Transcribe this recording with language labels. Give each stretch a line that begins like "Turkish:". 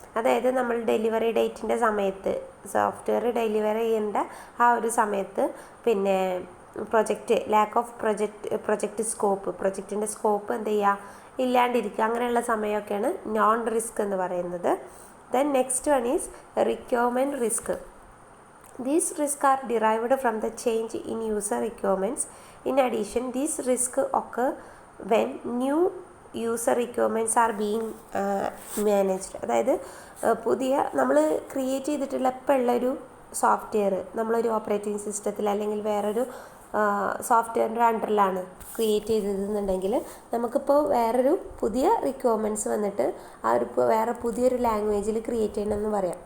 Malayalam: അതായത് നമ്മൾ ഡെലിവറി ഡേറ്റിൻ്റെ സമയത്ത് സോഫ്റ്റ്വെയർ ഡെലിവറി ചെയ്യേണ്ട ആ ഒരു സമയത്ത് പിന്നെ
English: lack of project scope,
Malayalam: പ്രൊജക്റ്റിൻ്റെ scope എന്ത് ചെയ്യുക ഇല്ലാണ്ടിരിക്കുക, അങ്ങനെയുള്ള സമയമൊക്കെയാണ് നോൺ റിസ്ക് എന്ന് പറയുന്നത്.
English: Then next one is requirement risk. These risks are derived from the change in user requirements. In addition, these risks occur when new user requirements are being managed.
Malayalam: അതായത് പുതിയ നമ്മൾ create ചെയ്തിട്ടുള്ള ഇപ്പോൾ ഉള്ളൊരു software നമ്മളൊരു operating സിസ്റ്റത്തിൽ അല്ലെങ്കിൽ വേറൊരു സോഫ്റ്റ്വെയറിൻ്റെ അണ്ടറിലാണ് ക്രിയേറ്റ് ചെയ്തതെന്നുണ്ടെങ്കിൽ നമുക്കിപ്പോൾ വേറൊരു പുതിയ റിക്വയർമെൻറ്റ്സ് വന്നിട്ട് ആ ഒരു വേറെ പുതിയൊരു ലാംഗ്വേജിൽ ക്രിയേറ്റ് ചെയ്യണമെന്ന് പറയാം.